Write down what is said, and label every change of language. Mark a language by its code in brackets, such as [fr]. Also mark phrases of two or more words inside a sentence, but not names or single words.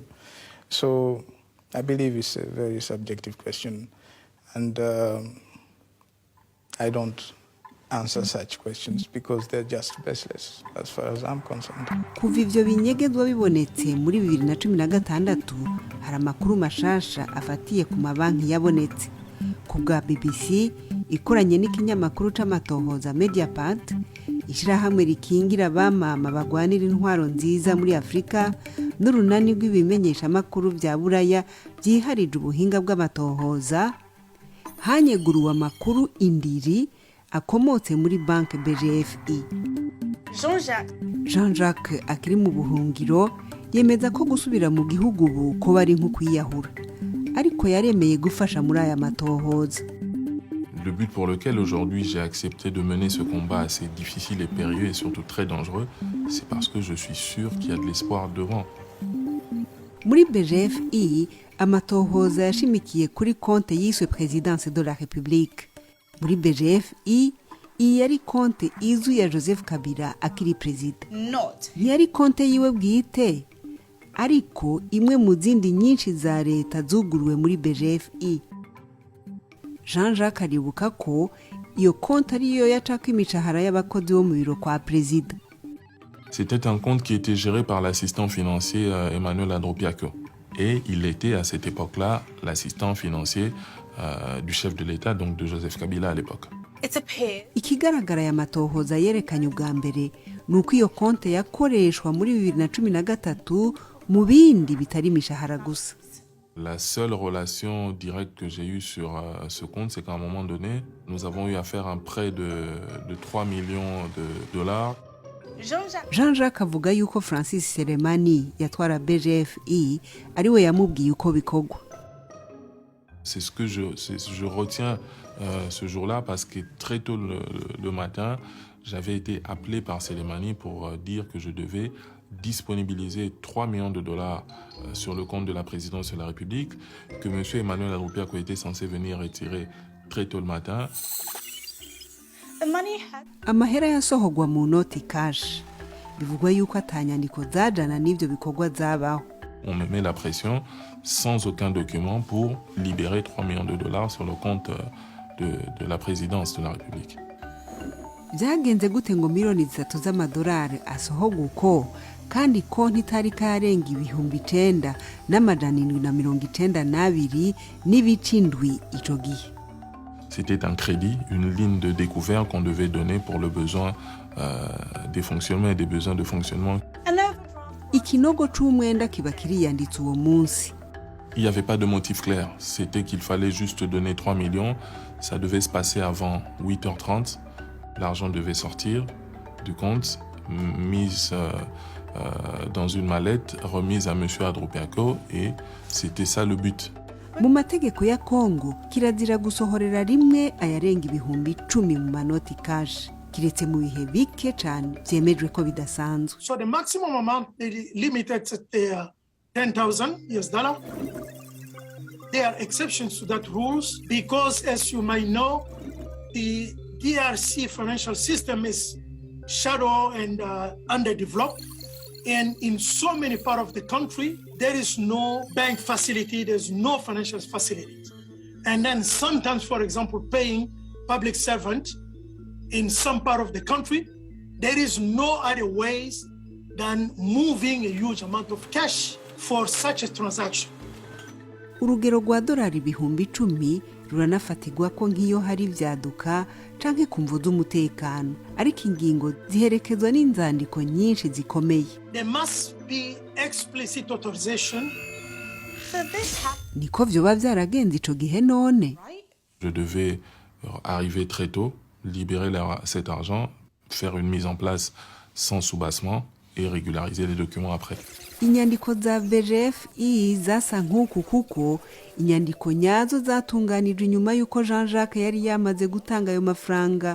[en] So I believe it's a very subjective question. And I don't answer such questions because they're just baseless as far as I'm concerned. [rn] Kuva ivyo binyegezwa bibonetse muri 2016 hari amakuru mashasha afatiye ku mabanki yabonetse. Ku bwa BBC ikoranye n'ikinyamakuru c'amatohoza Mediapart, ishirahamwe rikingira abamama bagwanira intwaro nziza muri Afrika n'urunani rw'ibimenyesha amakuru vya Buraya byiharije ubuhinga bw'amatohoza, hanyeguruwa amakuru indiri akomotse muri banki BGFI. Jean-Jacques akiri mu buhungiro yemeza ko gusubira mu gihugu ubu ko bari nko kwiyahura, ariko yaremeye gufasha muri aya matohoza. [fr] Le but pour lequel aujourd'hui j'ai accepté de mener ce combat assez difficile et périlleux et surtout très dangereux, c'est parce que je suis sûr qu'il y a de l'espoir devant. [rn] Muri BGFI amatohoza yashimikiye kuri konte yiswe Présidence de la République. Muri BGFI iyi yari konte izwi ya Joseph Kabila akiri perezida. Ntiyari konte yiwe bwite, ariko imwe mu zindi nyinshi za leta zuguruwe muri BGFI. Jean-Jacques aribuka ko iyo konti ariyo yacako imishahara y'abakozi bo mu biro kwa perezida. [fr] C'était un compte qui était géré par l'assistant financier Emmanuel Adropiako. Et il était à cette époque-là l'assistant financier du chef de l'État, donc de Joseph Kabila à l'époque. [rn] Ikigaragara ya matohoza yerekanye ubwa mbere nuko iyo konti yakoreshwa muri 2013 mu bindi bitari imishahara gusa. [fr] La seule relation directe que j'ai eue sur ce compte, c'est qu'à un moment donné, nous avons eu à faire un prêt de 3 millions de dollars. [rn] Jean-Jacques avuga yuko Francis Selemani yatwara BGFI ari we yamubwiye uko bikorwa. [fr] C'est ce que je retiens ce jour-là parce que très tôt le matin, j'avais été appelé par Selemani pour dire que je devais disponibiliser 3 millions de dollars sur le compte de la présidence de la République, que M. Emmanuel Adropiako était censé venir retirer très tôt le matin. [rn] Amahera yasohogwa mu noti cash. Bivugwa yuko atanyandiko zajana n'ivyo bikorwa zabaho. [fr] On me met la pression sans aucun document pour libérer 3 millions de dollars sur le compte de la présidence de la République. [rn] Byagenze gute ngo miliyoni 3 z'amadolari asohogwa uko kandi konti itari karenga 9,792 n'ibicindwi ico gihe? [fr] C'était un crédit, une ligne de découvert qu'on devait donner pour le besoin des fonctionnements et des besoins de fonctionnement. [rn] Ikinogo c'umwenda kiba kiriyanditse uwo munsi. [fr] Il n'y avait pas de motif clair. C'était qu'il fallait juste donner 3 millions. Ça devait se passer avant 8h30. L'argent devait sortir du compte, mise dans une mallette, remise à M. Adropiako, et c'était ça le but. [rn] Mu mategeko ya Kongo kirazira gusohorera rimwe ayarenga 10,000 mu manoti cash. Kiretse mu bihe bike cyane byemejwe ko bidasanzwe. [en] So the maximum amount they limited at $10,000. There are exceptions to that rules because, as you might know, the DRC financial system is shallow and underdeveloped. And in so many parts of the country, there is no bank facility, there's no financial facilities. And then sometimes, for example, paying public servant in some part of the country, there is no other ways than moving a huge amount of cash for such a transaction. [rn] Urugero rwa dolari 10,000 ruranafatirwa ko nk'iyo hari vyaduka canke kumvuza umutekano, ariko ingingo ziherekezwa n'inzandiko nyinshi zikomeye. [en] There must be explicit authorization. [rn] Niko vyoba vyaragenze ico gihe none. [fr] Je devais arriver très tôt, libérer cet argent, faire une mise en place sans soubassement et régulariser les documents après. [rn] Inyandiko za BGFI zasa nk'uku kuko inyandiko nyazo zatunganijwe nyuma yuko Jean-Jacques yari yamaze gutanga ayo mafaranga.